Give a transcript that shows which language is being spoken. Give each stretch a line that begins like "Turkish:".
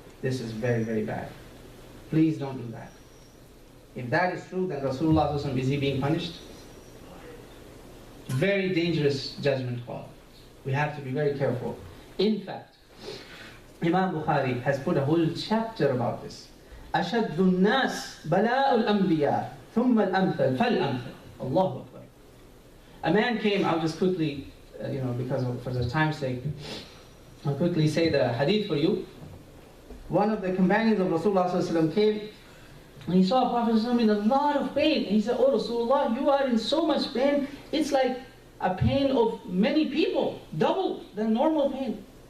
English: This is very, very bad. Please don't do that. If that is true, then Rasulullah, is he being punished? Very dangerous judgment call. We have to be very careful. In fact, Imam Bukhari has put a whole chapter about this.
Arabic: أشد الناس بلاء الأنبياء ثم الأمثل فالأمثل. Allahu Akbar.
English: A man came, I'll just quickly, for the time's sake, I'll quickly say the hadith for you. One of the companions of Rasulullah ﷺ came and he saw Prophet ﷺ in a lot of pain. And he said, "Oh Rasulullah, you are in so much pain. It's like a pain of many people, double than normal pain.